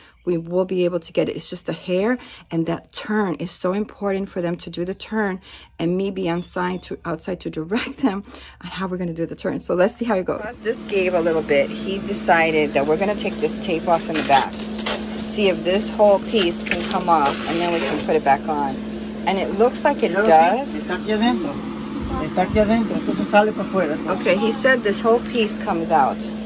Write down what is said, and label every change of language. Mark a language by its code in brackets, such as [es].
[en] we will be able to get it. It's just a hair, and that turn is so important for them to do the turn, and me be outside to direct them on how we're gonna do the turn. So let's see how it goes. This gave a little bit. He decided that we're gonna take this tape off in the back to see if this whole piece can come off, and then we can put it back on. And it looks like it does. [es] Está aquí adentro. Está aquí adentro, entonces sale para afuera. [en] Okay, he said this whole piece comes out.